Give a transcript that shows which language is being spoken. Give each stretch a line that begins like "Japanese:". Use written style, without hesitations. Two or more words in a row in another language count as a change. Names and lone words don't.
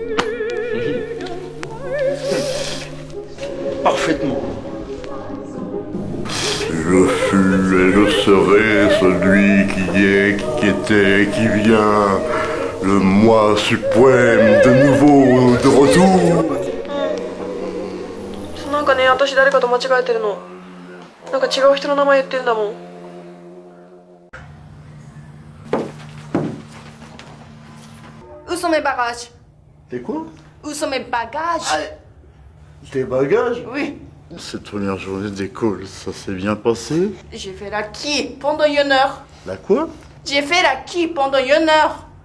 French: Parfaitement. Je fus et je serai celui qui est, qui était, qui vient. Le moi suprême, de nouveau, de retour.
Japanese: なんかね、私誰かと間違えてるの。なんか違う人の名前言ってるんだもん。
French: Où sont mes bagages? Tes quoi? Où sont mes bagages? Tes bagages? Oui. Cette première journée d'école, ça s'est bien passé? J'ai fait la qui pendant 1 heure. La quoi? J'ai fait la qui pendant 1 heure.